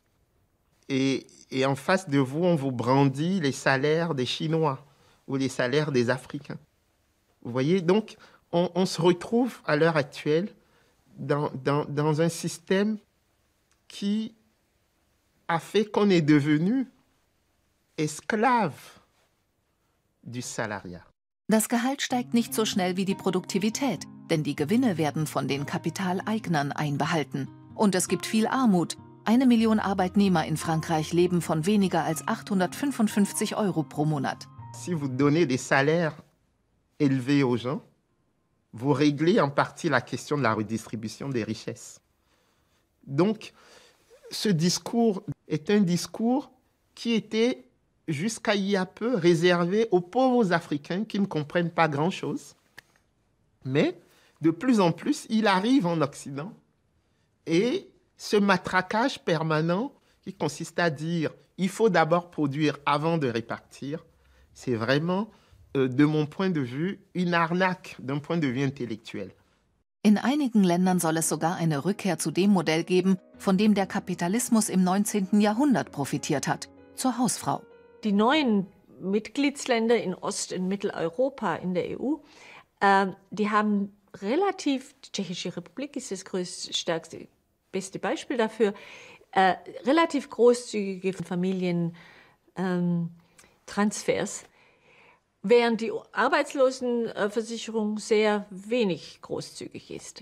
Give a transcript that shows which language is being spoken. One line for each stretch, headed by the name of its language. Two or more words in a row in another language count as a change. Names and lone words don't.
French: Et en face de vous, on vous brandit les salaires des Chinois ou les salaires des Africains. Vous voyez, donc, on se retrouve à l'heure actuelle dans un système qui a fait qu'on est devenu esclave du salariat.
German: Das Gehalt steigt nicht so schnell wie die Produktivität, denn die Gewinne werden von den Kapitaleignern einbehalten. Und es gibt viel Armut. 1 Million Arbeitnehmer in Frankreich leben von weniger als 855 € pro Monat.
French: Si vous donnez des salaires élevés aux gens, vous réglez en partie la question de la redistribution des richesses. Donc, ce discours est un discours qui était, jusqu'à il y a peu, réservé aux pauvres Africains qui ne comprennent pas grand-chose. Mais, de plus en plus, il arrive en Occident. Et ce matraquage permanent qui consiste à dire « il faut d'abord produire avant de répartir », c'est vraiment, de mon point de vue, une arnaque d'un point de vue intellektuell.
German: In einigen Ländern soll es sogar eine Rückkehr zu dem Modell geben, von dem der Kapitalismus im 19. Jahrhundert profitiert hat, zur Hausfrau. Die neuen Mitgliedsländer in Ost- und Mitteleuropa in der EU, die haben relativ, die Tschechische Republik ist das stärkste, beste Beispiel dafür, relativ großzügige Familientransfers, während die Arbeitslosenversicherung sehr wenig großzügig ist.